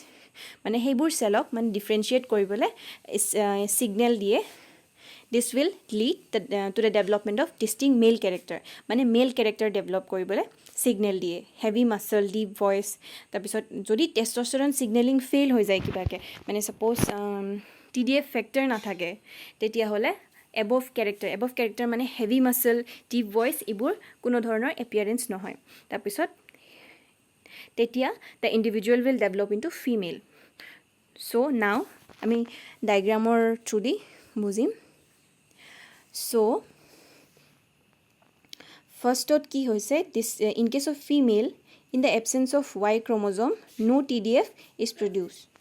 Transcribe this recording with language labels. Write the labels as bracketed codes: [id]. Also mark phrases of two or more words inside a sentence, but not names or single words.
[as] এইবোৰ [en] cell ok differentiate [as] কৰিবলৈ signal দিয়ে. [en] This will lead to the development of distinct male character. Male character develop [as] কৰিবলৈ signal দিয়ে. [en] Heavy muscle, deep voice. [as] যদি [en] testosterone signaling fail [as] হৈ যায় কিবাকে. [en] Suppose TDF factor [as] না থাকে. তেতিয়া হ'লে [en] above character heavy muscle, deep voice [as] এইবোৰ কোনো ধৰণৰ appearance নহয়. [en] Tetia the individual will develop into female. So now [as] ami diagram or through di bujim. [en] So first dot [as] কি হৈছে [en] this in case of female in the absence of Y chromosome no TDF is produced.